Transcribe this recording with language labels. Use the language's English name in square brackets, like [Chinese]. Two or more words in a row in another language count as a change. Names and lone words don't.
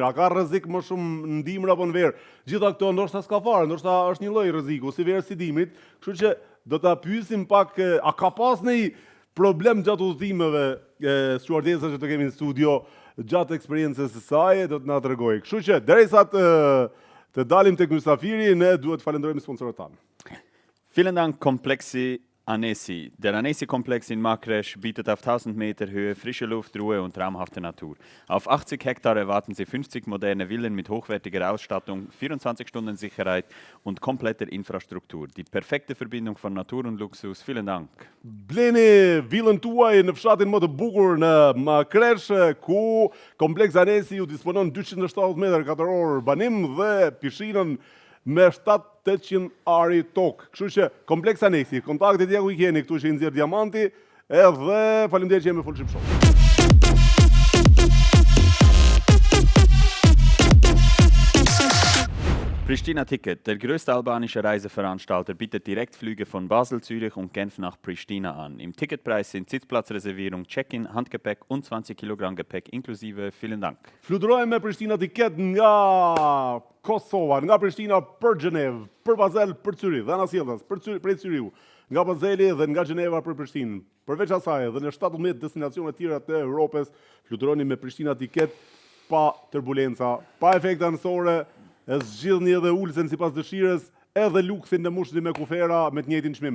[Albanian] A ka rrezik më shumë në dimër apo në verë? Gjitha këto ndoshta s'ka fare, ndoshta është një lloj rreziku, si verë si dimrit. Kështu që do ta pyesim pak, a ka pas ndonjë problem gjatë udhëtimeve stewardesa që të kemi në studio, gjatë eksperiencës së saj, do të na tregojë. Kështu që derisa të dalim tek mysafiri, ne duhet të falenderojmë sponsorët tanë. [German] Vielen Dank Komplexi Annecy. Der Annecy-Komplex in Makresch bietet auf 1000 Meter Höhe frische Luft, Ruhe und traumhafte Natur. Auf 80 Hektar erwarten Sie 50 moderne Villen mit hochwertiger Ausstattung, 24-Stunden-Sicherheit und kompletter Infrastruktur. Die perfekte Verbindung von Natur und Luxus. Vielen Dank. [Albanian] Bleni villën tuaj në fshatin më të bukur në Makresh, ku Kompleks Annecy ju disponon 270 metër katror banim dhe pishinën me 700 ari tokë. Kështu që Kompleks Annecy, kontaktet ja ku i keni këtu që i nxjerr diamanti, edhe faleminderit që jemi Full Ship Show. [German] Pristina Ticket, der größte albanische Reiseveranstalter, bietet Direktflüge von Basel, Zürich und Genf nach Pristina an. Im Ticketpreis sind Sitzplatzreservierung, Check-in, Handgepäck und 20 Kilogramm Gepäck inklusive. Vielen Dank. [Albanian] Fluturojmë me Pristina Ticket nga Kosova, nga Pristina për Gjenevë, për Basel, për Zürich, dhe anasjellës, prej Zürichu, nga Baseli dhe nga Gjeneva për Prishtinë. Përveç asaj, dhe në 17 destinacione tjera të Europës, fluturoni me Pristina Ticket pa turbulenca, pa efekte anësore, e zgjidhni edhe ulsen sipas dëshirës, edhe luksin në mushni me kufera me të njëjtin çmim.